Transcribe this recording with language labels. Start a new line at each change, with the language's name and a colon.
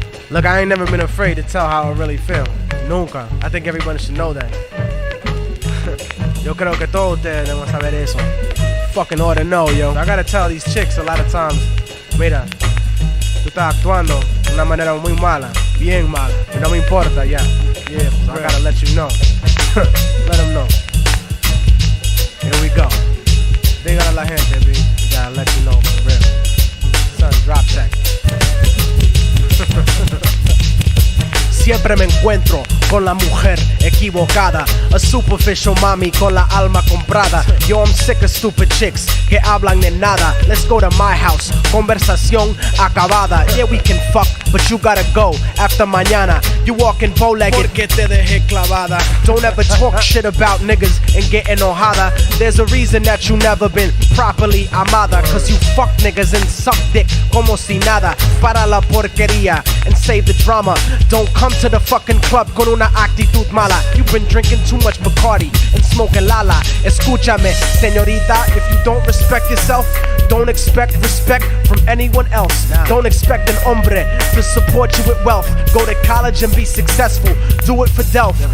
English: Look, I ain't never been afraid to tell how I really feel.
Spanish: Nunca.
English: I think everybody should know that.
Spanish: Yo creo que todos ustedes deben saber eso.
English: Fucking ought to know, yo. I gotta tell these chicks a lot of times,
Spanish: mira, tú estás actuando de una manera muy mala, bien mala. Y no me importa, ya.
English: Yeah, so I gotta let you know. Let them know. Here we go.
Spanish: Dígale a la gente, B.
English: We gotta let you know for real. Son, drop check.
Spanish: Siempre me encuentro con la mujer equivocada, a superficial mami con la alma comprada.
English: Yo, I'm sick of stupid chicks
Spanish: que hablan de nada.
English: Let's go to my house,
Spanish: conversación acabada.
English: Yeah, we can fuck, but you gotta go after mañana. You walking bow-legged
Spanish: porque te dejé clavada.
English: Don't ever talk shit about niggas and get enojada. There's a reason that you never been properly amada, cause you fuck niggas and suck dick
Spanish: como si nada. Para la porquería
English: and save the drama. Don't come to the fucking club
Spanish: con una actitud mala.
English: You've been drinking too much Bacardi and smoking lala.
Spanish: Escúchame, señorita,
English: if you don't respect yourself, don't expect respect from anyone else. Don't expect an hombre to support you with wealth. Go to college and be successful. Do it for Delft.